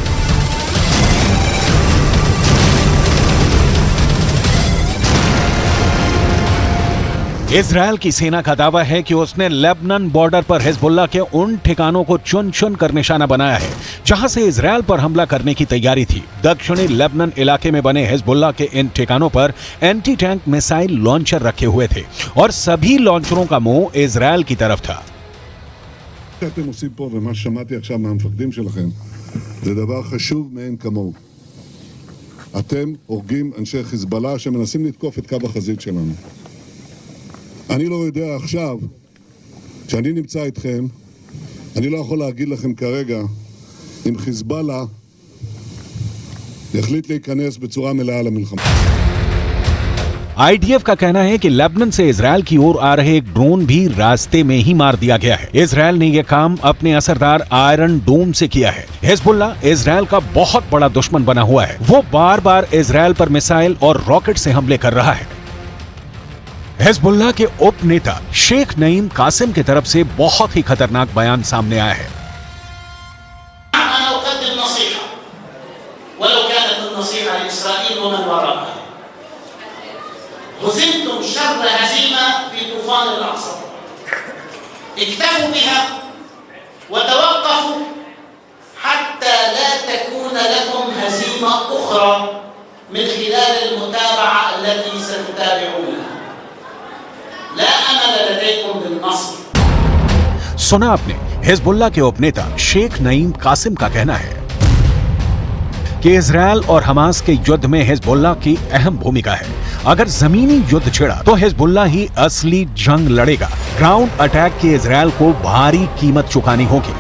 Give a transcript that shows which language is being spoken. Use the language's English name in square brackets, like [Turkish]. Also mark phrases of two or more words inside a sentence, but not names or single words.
[Hindi] इजरायल की सेना का दावा है कि उसने लेबनान बॉर्डर पर हिजबुल्लाह के उन ठिकानों को चुन चुन कर निशाना बनाया है जहां से इजरायल पर हमला करने की तैयारी थी। दक्षिणी लेबनान इलाके में बने हिजबुल्लाह के इन ठिकानों पर [English] anti tank missile launcher [Hindi] रखे हुए थे और सभी लॉन्चरों का मुंह इजरायल की तरफ था। [Hebrew] שאתם עושים פה ומה ששמעתי עכשיו מהמפקדים שלכם זה דבר חשוב מאין כמוהו. אתם הורגים אנשי חיזבאללה שמנסים לתקוף את קו החזית שלנו. אני לא יודע עכשיו, כשאני נמצא איתכם, אני לא יכול להגיד לכם כרגע אם חיזבאללה יחליט להיכנס בצורה מלאה למלחמה. [Hindi] आईडीएफ का कहना है कि लेबनान से इजरायल की ओर आ रहे एक ड्रोन भी रास्ते में ही मार दिया गया है। इजरायल ने यह काम अपने असरदार आयरन डोम से किया है। हिजबुल्लाह इजरायल का बहुत बड़ा दुश्मन बना हुआ है। वो बार बार इजरायल पर मिसाइल और रॉकेट से हमले कर रहा है। हिजबुल्लाह के उप नेता शेख नईम कासिम की तरफ से बहुत ही खतरनाक बयान सामने आया है। [Arabic] أنا أقدم نصيحة ولو كانت النصيحة ومن وراءه. هزمتم شر هزيمة في طوفان الأقصى. اكتفوا بها وتوقفوا حتى لا تكون لكم هزيمة أخرى من خلال المتابعة التي ستتابعونها. لا أمل لديكم بالنصر. [Hindi] सुना आपने हिजबुल्लाह के उपनेता शेख नईम कासिम का कहना है कि इजरायल और हमास के युद्ध में हिजबुल्लाह की अहम भूमिका है। अगर जमीनी युद्ध छिड़ा तो हिजबुल्लाह ही असली जंग लड़ेगा। [English] ground attack [Hindi] की इजरायल को भारी कीमत चुकानी होगी।